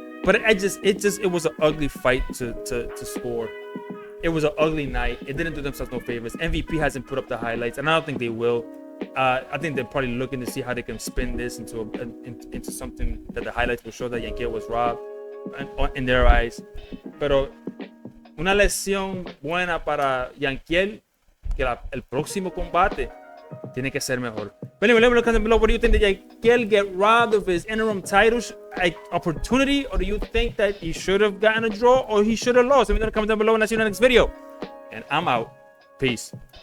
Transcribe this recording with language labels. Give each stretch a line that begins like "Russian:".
English: But it was an ugly fight to score. It was an ugly night. It didn't do themselves no favors. MVP hasn't put up the highlights, and I don't think they will. I think they're probably looking to see how they can spin this into something that the highlights will show that Yankiel was robbed in their eyes.
Spanish: Pero una lección buena para Yankiel, que el próximo combate tiene que ser mejor.
English: But anyway, let me know comment below. What do you think? Did Yankiel get robbed of his interim title opportunity, or do you think that he should have gotten a draw, or he should have lost? Let me know in the comment down below, and I'll see you in the next video. And I'm out. Peace.